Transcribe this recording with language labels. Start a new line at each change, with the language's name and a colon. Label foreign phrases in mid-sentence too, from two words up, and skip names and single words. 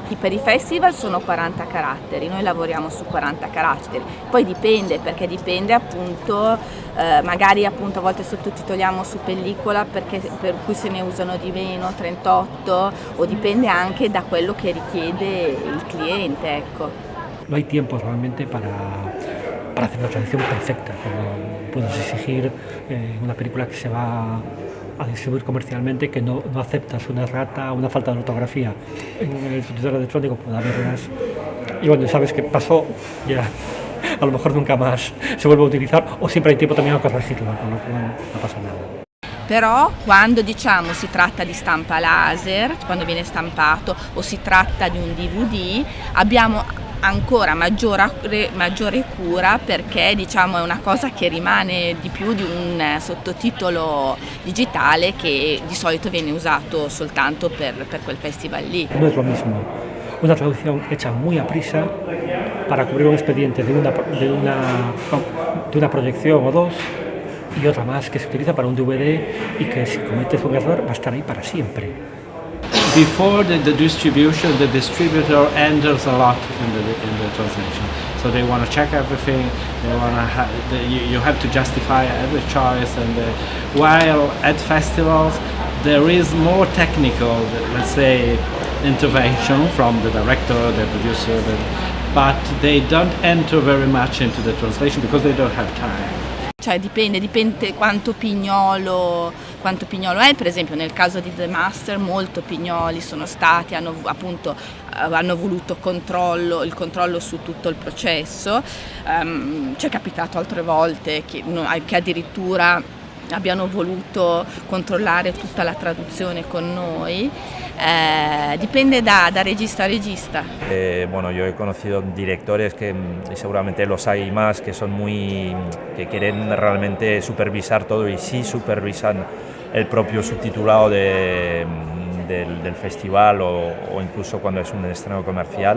Italian: Per i festival sono 40 caratteri, noi lavoriamo su 40 caratteri, poi dipende, perché dipende appunto, magari appunto a volte sottotitoliamo su pellicola per cui se ne usano di meno, 38, o dipende anche da quello che richiede il cliente, ecco.
Spanish: No hay tiempo realmente para hacer una traducción perfecta, como puedes exigir una película que se va a distribuir comercialmente, que no aceptas una errata o una falta de ortografía en el subtitulado electrónico, puede haberlas, y bueno, sabes que pasó, ya a lo mejor nunca más se vuelve a utilizar, o siempre hay tiempo también a corregirlo, con lo cual no pasa nada.
Italian: Però quando diciamo si tratta di stampa laser, quando viene stampato, o si tratta di un DVD, abbiamo ancora maggiore cura, perché diciamo è una cosa che rimane di più di un sottotitolo digitale che di solito viene usato soltanto per quel festival lì.
Spanish: No es lo mismo una traducción hecha muy a prisa para cubrir un expediente de una proyección o dos, y otra más que se utiliza para un DVD y que si cometes un error va a estar ahí para siempre.
English: Before the distribution, the distributor enters a lot in the translation. So they want to check everything. They want to you have to justify every choice. And while at festivals, there is more technical, let's say, intervention from the director, the producer, but they don't enter very much into the translation because they don't have time.
Italian: Cioè dipende quanto pignolo è. Per esempio nel caso di The Master molto pignoli sono stati, hanno voluto il controllo su tutto il processo. Ci è capitato altre volte che addirittura abbiano voluto controllare tutta la traduzione con noi. Depende da regista a regista.
Spanish: Bueno, yo he conocido directores que seguramente los hay más que son que quieren realmente supervisar todo y sí supervisan el propio subtitulado de del festival o incluso cuando es un estreno comercial.